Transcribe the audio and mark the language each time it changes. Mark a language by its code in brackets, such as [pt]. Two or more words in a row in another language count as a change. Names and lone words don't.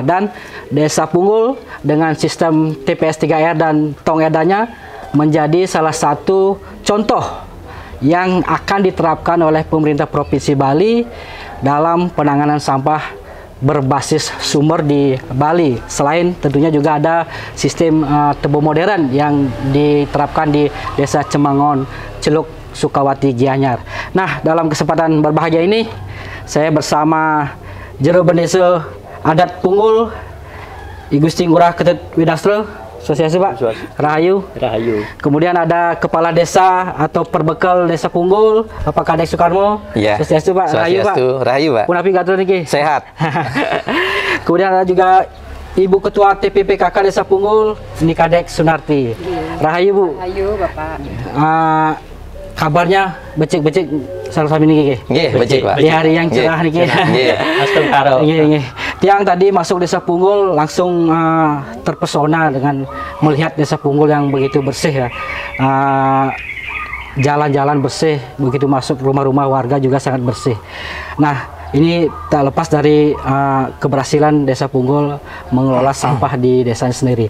[id] Dan Desa Punggul dengan sistem TPS 3R dan tong edanya menjadi salah satu contoh yang akan diterapkan oleh pemerintah Provinsi Bali dalam penanganan sampah berbasis sumber di Bali. Selain tentunya juga ada sistem tebu modern yang diterapkan di Desa Cemangon, Celuk Sukawati, Gianyar. Nah, dalam kesempatan berbahagia ini saya bersama Jero Bendesa Adat Punggul, I Gusti Ngurah Ketut Widastro. [ban] Sosiasi Pak, Rahayu. Rahayu. [id] Kemudian ada Kepala Desa atau Perbekal Desa Punggul, Bapak Kadek Soekarmo. Iya. [ban] Sosiasi Pak, Rahayu Pak. Rahayu Pak. Punapi gatur niki. [id] Sehat. Kemudian ada juga Ibu Ketua TPPKK Desa Punggul, Nikadek Sunarti. [ban] Rahayu Bu. Rahayu Bapak. Kabarnya becik-becik sami niki. Nggih, becik Pak. [id] Di hari yang cerah niki. [ban] Nggih. [id] Astagfirullah. Nggih. Tiang tadi masuk Desa Punggul langsung terpesona dengan melihat Desa Punggul yang begitu bersih ya. Jalan-jalan bersih, begitu masuk rumah-rumah warga juga sangat bersih. Nah, ini tak lepas dari keberhasilan Desa Punggul mengelola sampah di desanya sendiri.